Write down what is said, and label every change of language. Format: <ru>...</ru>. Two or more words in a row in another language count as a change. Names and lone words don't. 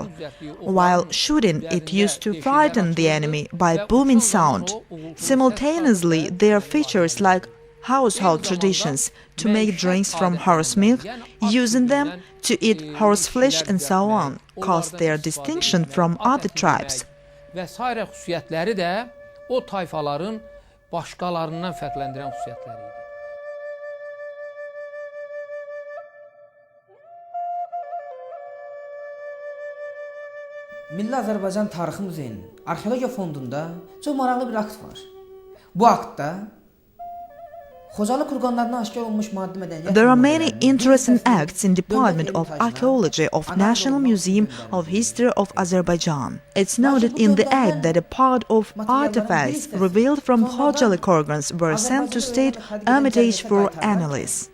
<en>While shooting, it used to frighten the enemy by booming sound. Simultaneously, there are features like household traditions: to make drinks from horse milk, using them to eat horse flesh, and so on, caused their distinction from other tribes.</en> <az>Vesaire xüsusiyyətləri də o tayfaların başqalarından fərqləndirən xüsusiyyətləri idi. Milli Azərbaycan Tarixi Muzeyinin arxeologiya fondunda çox maraqlı bir akt var. Bu aktda</az> <en>there are many interesting acts in Department of Archaeology of National Museum of History of Azerbaijan. It's noted in the act that a part of artifacts revealed from Khojaly kurgans were sent to State Hermitage for analysis.</en>